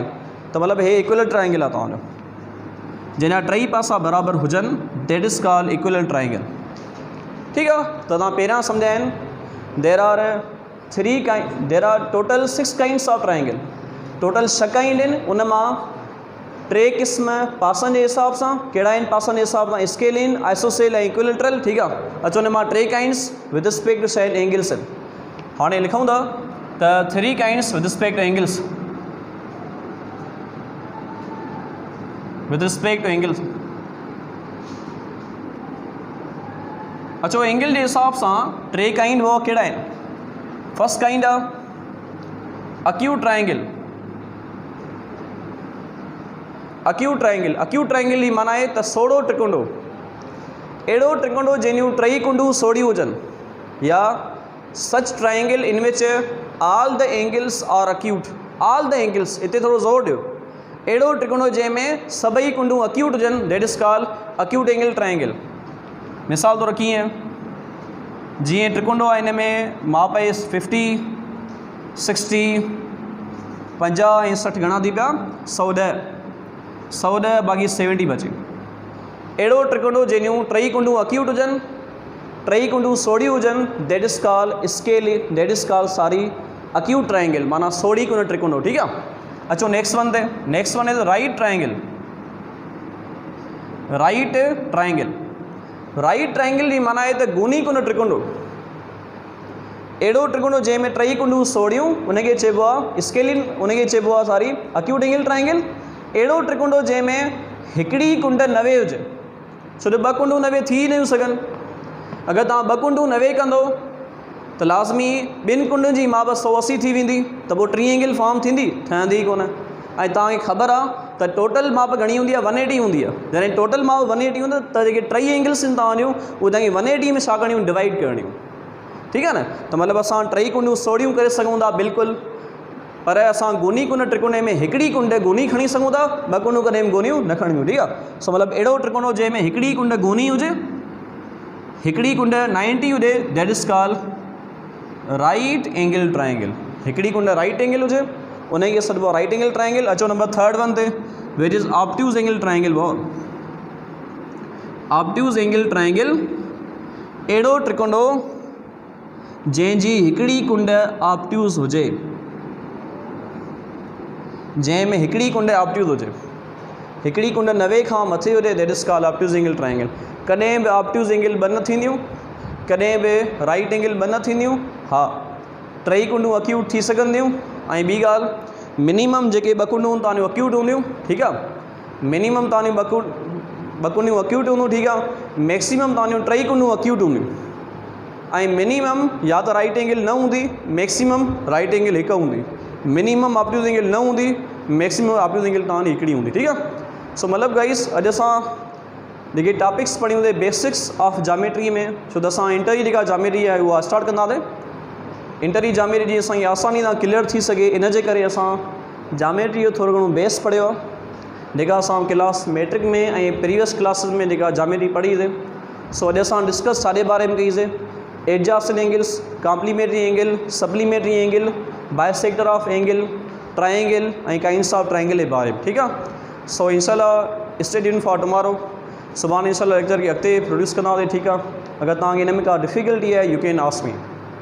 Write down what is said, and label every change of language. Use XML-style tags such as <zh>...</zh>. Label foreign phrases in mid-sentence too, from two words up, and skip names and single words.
<sd>त मतिलबु हे</sd> <en>equilateral triangle</en> <sd>आहे तव्हांजो, जिन जा 3 पासा बराबरि हुजनि,</sd> <en>that is called equilateral triangle.</en> <sd>ठीकु आहे, त तव्हां पहिरियां सम्झाया आहिनि,</sd> <en>there are total 6 kinds of triangle,</en> <sd>टोटल 6 काइंड आहिनि, उन मां 3 क़िस्म पासनि जे हिसाब सां। कहिड़ा आहिनि पासनि जे हिसाब सां? स्केलियन, आइसोसेल ऐं इक्विलेटरल। ठीकु आहे, अचो हुन मां 3</sd> <en>kinds with respect to side angles</en> <sd>आहिनि। हाणे लिखूं था त 3</sd> <en>kinds with respect to angles, with respect to angles.</en> <sd>अचो एंगल</sd> <hi>के हिसाब से</hi> <sd>3 काइंड वो कहिड़ा आहिनि?</sd> <en>first kind</en> <sd>आहे</sd> <en>acute triangle. acute triangle, acute triangle</en> <sd>जी माना आहे त सोड़ो त्रिकोणो, अहिड़ो त्रिकोणो जंहिंजूं 3 कुंडूं सोड़ियूं हुजनि,</sd> <en>या such triangle in which all the angles are acute, all the angles,</en> <sd>हिते थोरो ज़ोर ॾियो, अहिड़ो त्रिकोणो जंहिंमें सभई कुंडूं अक्यूट हुजनि,</sd> <en>that is called acute angle triangle.</en> <sd>मिसाल तौरु कीअं? जीअं त्रिकोणो आहे, हिन में माप आहे 50 60 50 ऐं 60, घणा थी पिया? 110, 110 बाक़ी 70 बचे। अहिड़ो त्रिकोणो जंहिंजूं 3 कुंडूं अक्यूट हुजनि, 3 कुंडूं सोड़ियूं हुजनि,</sd> <en>that is called scale, that is called sorry acute triangle,</en> <sd>माना सोड़ी कुंड त्रिकोणो। ठीकु आहे, अचो</sd> <en>next one ते, next one is right triangle. right triangle, right triangle</en> <sd>जी माना आहे त गूनी कुंड त्रिकोणो, अहिड़ो त्रिकोणो जंहिंमें 3 कुंडूं सोड़ियूं, उनखे चइबो आहे स्केलिन, उनखे चइबो आहे</sd> <en>sorry acute angle triangle.</en> <sd>अहिड़ो त्रिकोणो जंहिंमें हिकिड़ी कुंड 90 हुजे, छो जो 2 कुंडूं 90 थी नथियूं सघनि। अगरि तव्हां 2 कुंडूं 90 कंदो त लाज़मी 2 कुंडुनि जी माप 180 थी वेंदी, त पोइ</sd> <en>triangle form</en> <sd>थींदी? ठहंदी ई कोन। ऐं तव्हांखे ख़बर आहे त टोटल माप घणी हूंदी आहे? 180 हूंदी आहे। जॾहिं टोटल माप 180 हूंदा त जेके 3 एंगल्स आहिनि तव्हांजूं, उहे तव्हांखे 180 में छा करणियूं? डिवाइड करणियूं। ठीकु आहे न, त मतिलबु असां 3 कुंडूं सोड़ियूं करे सघूं था बिल्कुलु, पर असां गूनी कुंड त्रिकोणे में हिकिड़ी कुंड गूनी खणी सघूं था, 2 कुंडूं कॾहिं गूनियूं न खणियूं। ठीकु आहे, सो मतिलबु अहिड़ो त्रिकोणो जंहिंमें हिकिड़ी कुंड गूनी हुजे, हिकिड़ी कुंड 90 हुजे,</sd> <en>that is called right angle triangle.</en> <sd>हिकिड़ी कुंड</sd> <en>right angle</en> <sd>हुजे, उनखे सॾिबो</sd> <en>right angle triangle. अचो number 3rd one ते, which is obtuse angle triangle.</en> <sd>वो</sd> <en>obtuse angle triangle</en> <sd>अहिड़ो त्रिकोणो जंहिंजी हिकिड़ी कुंड ऑब्ट्यूज़ हुजे, जंहिंमें हिकिड़ी कुंड ऑब्ट्यूज़ हुजे, हिकिड़ी कुंड 90 खां मथे हुजे,</sd> <en>that is called obtuse angle triangle.</en> <sd>कॾहिं बि</sd> <en>obtuse angle</en> <sd>2 न थींदियूं, कॾहिं बि</sd> <en>right angle</en> <sd>2 न थींदियूं। हा, 3 कुंडूं अक्यूट थी सघंदियूं। ऐं ॿी ॻाल्हि, मिनिमम जेके 2 कुंडूं तव्हांजूं अक्यूट हूंदियूं, ठीकु आहे, मिनिमम तव्हांजूं 2 कुंडियूं अक्यूट हूंदियूं, ठीकु आहे, मैक्सिमम तव्हांजूं 3 कुंडूं अक्यूट हूंदियूं। ऐं मिनिमम या त</sd> <en>right angle</en> <sd>न हूंदी,</sd> <en>maximum right angle</en> <sd>1 हूंदी।</sd> <en>minimum obtuse angle</en> <sd>न हूंदी,</sd> <en>maximum obtuse angle</en> <sd>तव्हांजी हिकिड़ी हूंदी। ठीकु आहे। सो मतिलबु गाइस अॼु असां जेके टॉपिक्स पढ़ियूं ते</sd> <en>basics of geometry</en> <sd>में, छो त असां इंटर जी जेका जामेट्री आहे उहा स्टार्ट कंदासीं। इंटर जी जामेट्री जी असांजी आसानी सां क्लियर थी सघे इन जे करे असां जामेट्री जो थोरो घणो बेस पढ़ियो आहे, जेका असां</sd> <en>class matric</en> <sd>में ऐं प्रीवियस क्लासिस में जेका जामेट्री पढ़ीसीं। सो अॼु असां डिस्कस छाजे बारे में कईसीं,</sd> <en>adjacent angles, complementary angle, supplementary angle, bisector of angle, triangle</en> <sd>ऐं</sd> <en>kinds of triangle</en> <sd>जे बारे में। ठीकु आहे।</sd> <en>सो इंशाल्लाह stay tuned for tomorrow.</en> <sd>सुभाणे इंशाल्लाह लेक्चर खे अॻिते प्रोड्यूस कंदासीं। ठीकु आहे। अगरि तव्हांखे हिन में का डिफ़िकल्टी आहे</sd> <en>you can ask me.</en>